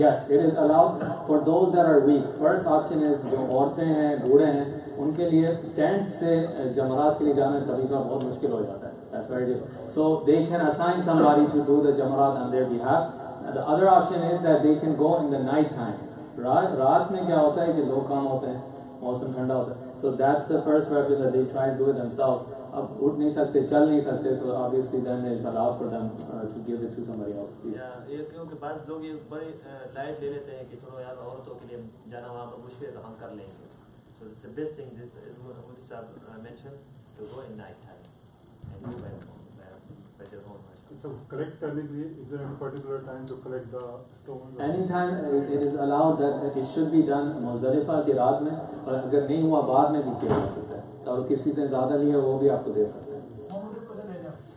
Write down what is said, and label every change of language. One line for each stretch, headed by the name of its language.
English: Yes, it is allowed for those that are weak. First option is
Hindi: जो औरतें हैं, बूढ़े हैं, उनके लिए टेंट से जमरात के लिए जाना कभी कभार बहुत मुश्किल हो जाता है.
English: That's very difficult. So they can assign somebody to do the jamarat on their behalf. The other option is that they can go in the night time.
Hindi: रात में क्या होता है कि लोग काम होते हैं, मौसम ठंडा होता है.
English: So that's the first preference that they try to do it themselves.
Hindi: अब उठ नहीं सकते, चल नहीं सकते,
English: so obviously then it's allowed for them to give it to somebody else.
Hindi: ये क्योंकि बात लोग ये बड़े लाइट ले लेते हैं कि थोड़ा यार औरतों के लिए जाना वहाँ पर मुश्किल है तो हम कर लेंगे.
English: So it's the best thing this is what Mufti Sahab mentioned, to go in night time and do by their own. So collect
Hindi: करने के लिए
English: is there any particular time to collect the stones? Anytime it is allowed that it should be done
Hindi: Muzdalifah की रात में, और अगर नहीं हुआ बाद में भी किया जा सकता है, और किसी से ज़्यादा लिया वो भी आपको दे सकते हैं.